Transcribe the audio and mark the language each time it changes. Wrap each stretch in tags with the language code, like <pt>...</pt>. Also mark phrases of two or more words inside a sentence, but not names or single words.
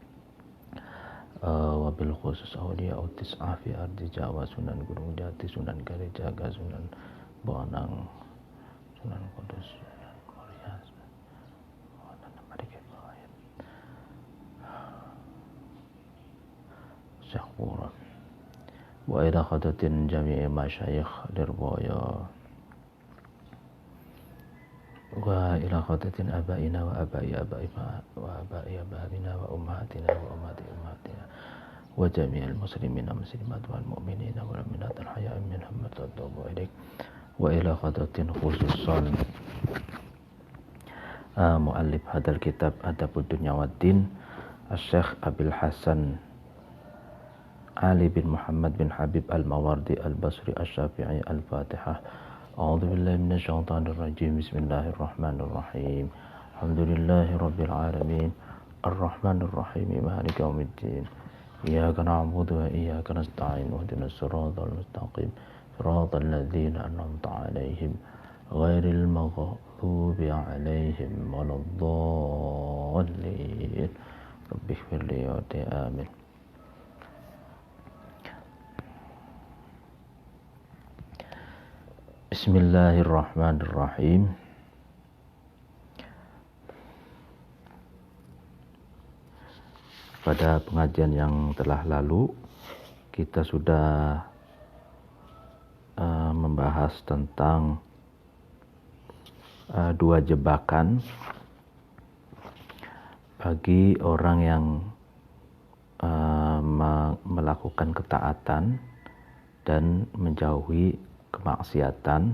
<ar>وبالخصوص أولياء التسعة في أرض جاوا, Sunan Gunung Jati, Sunan Kalijaga, Sunan Bonang, Sunan Kudus, Sunan Muria, Sunan Marika Ibrahim, Syekh Quran, وإلى حضرة جميع مشايخ ليربويو، وإلى حضرة آبائنا وآباء آبائنا وآباء آبائنا وأمهاتنا وأمهات أمهاتنا وجميع المسلمين المسلمات والمؤمنين والمؤمنات الأحياء منهم وإليك. وإلى حضرة خصوصا مؤلف هذا الكتاب أدب الدنيا والدين الشيخ أبي الحسن علي بن محمد بن حبيب الماوردي البصري الشافعي. الفاتحة. أعوذ بالله من الشيطان الرجيم. بسم الله الرحمن الرحيم. الحمد لله رب العالمين الرحمن الرحيم مالك يوم الدين. إياك نعبد وإياك نستعين اهدنا الصراط المستقيم صراط الذين أنعمت عليهم غير المغضوب عليهم ولا الضالين رب اغفر لي آمين. بسم الله الرحمن الرحيم.</ar> <id>Pada pengajian yang telah lalu kita sudah membahas tentang dua jebakan bagi orang yang melakukan ketaatan dan menjauhi kemaksiatan.</id>